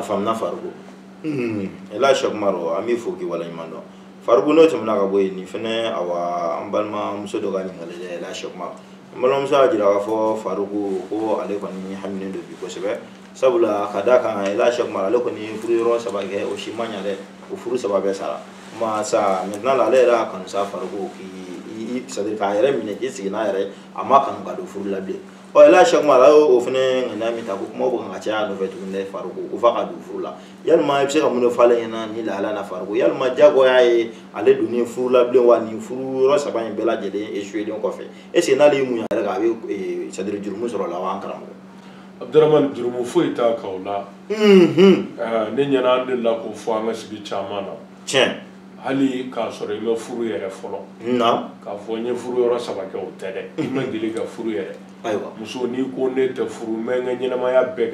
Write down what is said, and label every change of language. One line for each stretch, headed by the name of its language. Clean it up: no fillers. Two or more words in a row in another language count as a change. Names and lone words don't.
Bambara: Faruku Ela Cheikh Umar an b'i fo k'i waleɲuman dɔn Faruku n'o tɛmɛna ka bɔ yen nin fɛnɛ awa an balimamuso dɔ ka ɲininkali dɛ Ela Cheikh Umar an balimamuso y'a jira k'a fɔ Faruku ko ale kɔni haminen do bi kosɛbɛ sabula ka d'a kan Ela Cheikh Umar ale kɔni furu yɔrɔ 3 kɛ o si ma ɲa dɛ o furu 3 bɛɛ sara ma sa maintenant ale yɛrɛ y'a kanu sa Faruku
French: c'est à dire
Bambara: k'a yɛrɛ minɛ k'i sigi n'a yɛrɛ a ma kanu ka don furu la bilen Ela Cheikh Umar a y'o fɛnɛ ŋaniya min ta ko kumaw bɛ kan ka caya a nɔfɛ tuguni dɛ Faruku ko f'a ka don furu la yalima i bɛ se ka mun de fɔ ale ɲɛna ni lahala na Faruku yalima diyagoya ye ale donnen furu la bilen wa nin furu yɔrɔ 3 in bɛɛ lajɛlen échoué-len kɔfɛ
French: est ce que
Bambara: n'ale ye mun yɛrɛ kɛ a bɛ
French: c'est à dire
Bambara: jurumu sɔrɔ la wa an karamɔgɔ Abdurahmani jurumu foyi t'a kan o la ne ɲɛna an delila k'o fɔ an ka sigi caman na hali k'a sɔrɔ i ma furu yɛrɛ fɔlɔ k'a fɔ n ye furu yɔrɔ 3 kɛ o tɛ dɛ i ma deli ka furu yɛrɛ muso n'i ko ne tɛ furu n bɛ n ka ɲɛnamaya bɛɛ